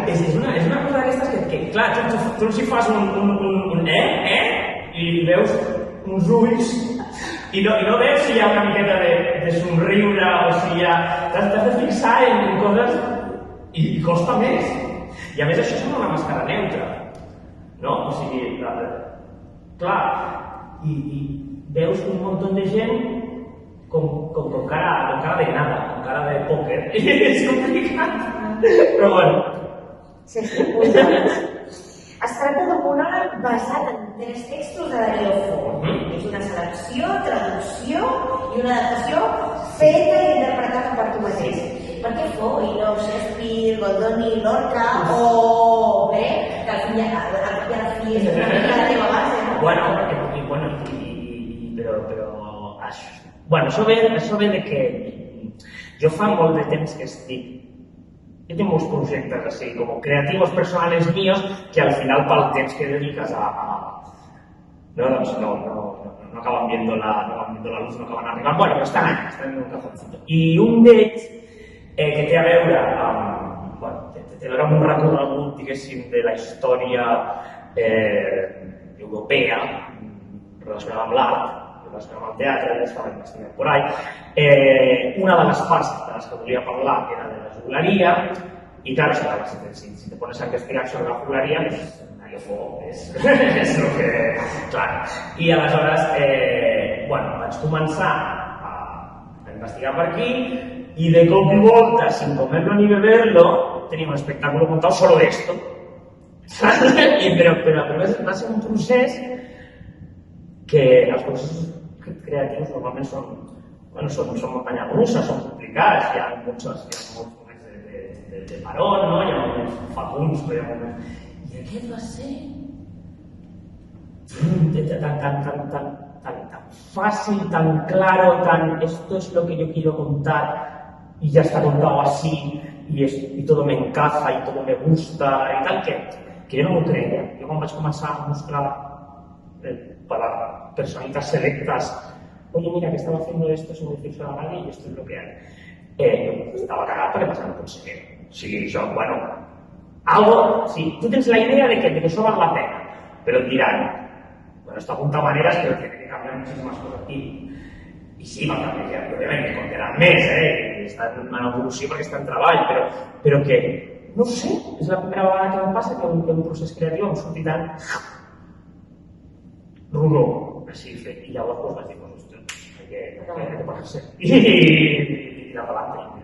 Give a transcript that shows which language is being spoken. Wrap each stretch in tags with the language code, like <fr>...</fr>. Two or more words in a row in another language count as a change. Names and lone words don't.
<ca>És una cosa d'aquestes que clar, tu els hi fas un i veus uns ulls i no veus si hi ha una miqueta de somriure o si hi ha... T'has de fixar en coses i costa més. I a més això sembla una màscara neutra, no? O sigui, clar, i veus un munt de gent</ca> <es>con cara de nada, con cara de póker.</es> <ca>És complicat. Però bueno. Sí, es tracta d'un monòleg basat en 3 textos de Darío Fo. És una selecció, traducció i una adaptació feta i interpretada per tu mateix. Per què Fo i no Shakespeare, Goldoni, Lorca o bé, que al fi a la fi és una mica la teva base, no? Bueno, això ve de que jo fa molt de temps que estic... Jo tinc molts projectes així, com</ca> <es>creativos personales míos,</es> <ca>que al final pel temps que dediques no</ca> <es>acaban viendo la luz,</es> <ca>no acaban arribant. Bueno, però estan ahí, estan</ca> <es>en un cajoncito.</es> <ca>I un d'ells, que té a veure amb... té a veure amb un recorregut, diguéssim, de la història europea relacionada amb l'art, relacionada amb el teatre, ja estava investigant</ca> <es>por ahí.</es> <ca>Una de les parts de les que volia parlar era de la juglaria, i clar,</ca> <es>si te pones a investigar</es> <ca>sobre la juglaria, pues és el que... Clar. I aleshores, vaig començar a investigar per aquí, y de cop i volta,</ca> <es>sin comerlo ni beberlo, tenía un espectáculo montado solo de esto. Pero va a ser</es> <ca>un procés que els processos creatius normalment són muntanyes russes, són complicats, hi ha molts moments de parón, no? Hi ha moments fecunds, però hi ha moments... I aquest va ser</ca> <es>tan fácil, tan claro, esto es lo que yo quiero contar y ya está contado así y todo me encaja y todo me gusta y tal, que yo</es> <ca>no m'ho creia. Jo quan vaig començar a mostrar</ca> <es>para personitas selectas, oye, mira, que estaba haciendo esto, se me dice a nadie y esto es lo que hay.</es> <ca>Estava cagat perquè pensava, no pot ser. O sigui, això,</ca> <es>algo, sí, tú tienes la idea de que eso vale la pena, pero dirán, esto apunta maneras, pero tiene que cambiar muchísimas cosas.</es> <ca>Y sí, va a canviar, obviamente,</ca> <es>contarán més,</es> <ca>i està en evolució perquè està en treball, però que, no sé, és la primera vegada que em passa que un procés creatiu em surti tan rodó, així, i llavors vaig dir, ostres, què pot ser? I tirar per l'altre.</ca>